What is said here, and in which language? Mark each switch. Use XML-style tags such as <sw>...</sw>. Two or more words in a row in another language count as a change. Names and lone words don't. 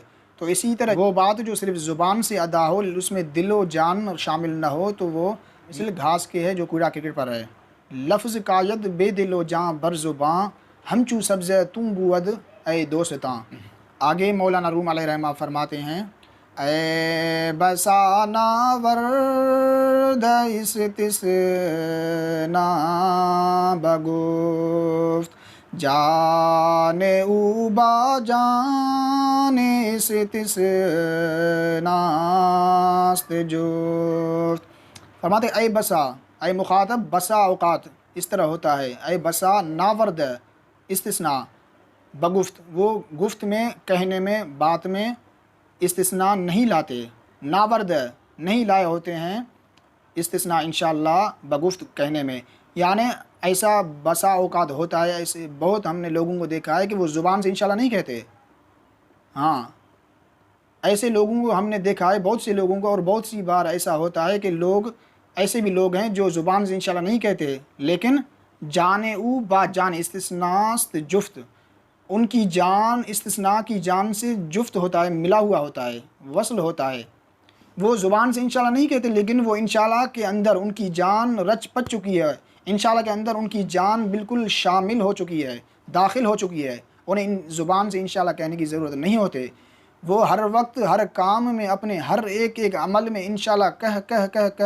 <ur>تو اسی طرح وہ بات جو صرف زبان سے ادا ہو، اس میں دل و جان شامل نہ ہو، تو وہ مثل گھاس کے ہے جو کوڑا کرکٹ پر ہے۔</ur> <fa>لفظ کاید بے دل و جاں بر زباں، ہم چو سبز تم بود اے دوستاں۔</fa> <ur>آگے مولانا روم علیہ رحمہ فرماتے ہیں</ur> <fa>اے بسا ناورد استثنا بگفت، جان او با جان استثنا است جفت۔</fa> <ur>فرماتے</ur> <fa>اے بسا،</fa> <ur>اے مخاطب، بسا اوقات اس طرح ہوتا ہے،</ur> <fa>اے بسا ناورد استثناء بگفت،</fa> <ur>وہ گفت میں، کہنے میں، بات میں استثناء نہیں لاتے، ناورد نہیں لائے ہوتے ہیں استثناء انشاءاللہ بگفت کہنے میں، یعنی ایسا بسا اوقات ہوتا ہے، ایسے بہت ہم نے لوگوں کو دیکھا ہے کہ وہ زبان سے انشاءاللہ نہیں کہتے، ہاں ایسے لوگوں کو ہم نے دیکھا ہے، بہت سے لوگوں کو، اور بہت سی بار ایسا ہوتا ہے کہ ایسے بھی لوگ ہیں جو زبان سے انشاءاللہ نہیں کہتے لیکن</ur> <fa>جان او با جان استثناست جفت،</fa> <ur>ان کی جان استثناء کی جان سے جفت ہوتا ہے، ملا ہوا ہوتا ہے، وصل ہوتا ہے، وہ زبان سے انشاءاللہ نہیں کہتے لیکن وہ انشاءاللہ کے اندر ان کی جان رچ پچ چکی ہے، انشاءاللہ کے اندر ان کی جان بالکل شامل ہو چکی ہے، داخل ہو چکی ہے، انہیں زبان سے انشاءاللہ کہنے کی ضرورت نہیں ہوتے، وہ ہر وقت ہر کام میں، اپنے ہر ایک عمل میں انشاءاللہ کہہ کر</ur>